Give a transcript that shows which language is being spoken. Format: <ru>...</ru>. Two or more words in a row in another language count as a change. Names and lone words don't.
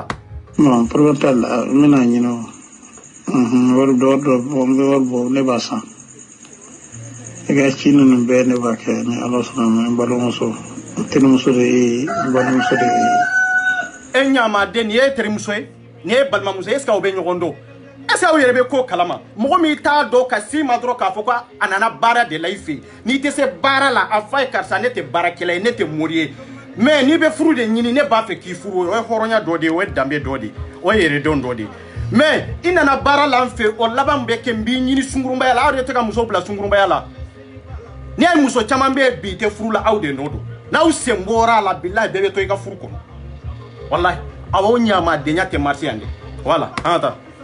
<fr>non problème</fr> <bm>t'a la n bɛna ɲinɛ o wari bɔ ne b'a san i ka ci ninnu bɛɛ ne b'a kɛ ni ala sɔnna ma n balimamuso terimuso de ye n balimamuso de ye e ɲamaden nin ye terimuso ye nin ye balimamuso ye</bm> <fr>est ce que</fr> <bm>aw bɛ ɲɔgɔn dɔn</bm> <fr>est ce que</fr> <bm>aw yɛrɛ bɛ ko kalama mɔgɔ min t'a dɔn ka s'i ma dɔrɔn k'a fɔ ko a nana baara de la i fɛ yen n'i tɛ se baara la a f'a ye karisa ne tɛ baarakɛla ye ne tɛ mori ye mais n'i bɛ furu de ɲini ne b'a fɛ k'i furu o ye hɔrɔnya dɔ de ye o ye danbe dɔ de ye o ye yɛrɛdɔn dɔ de ye mais i nana baara la n fɛ o laban bɛ kɛ n b'i ɲini sunkurunbaya la aw de tɛ ka muso bila sunkurunbaya la ni ye muso caman bɛ bi tɛ furu la aw de nɔ don n'aw sen bɔra a la bilahi bɛɛ bɛ to i ka furu kɔnɔ wallahi aw ɲamadenya tɛ marché yan de voilà an ka taa</bm>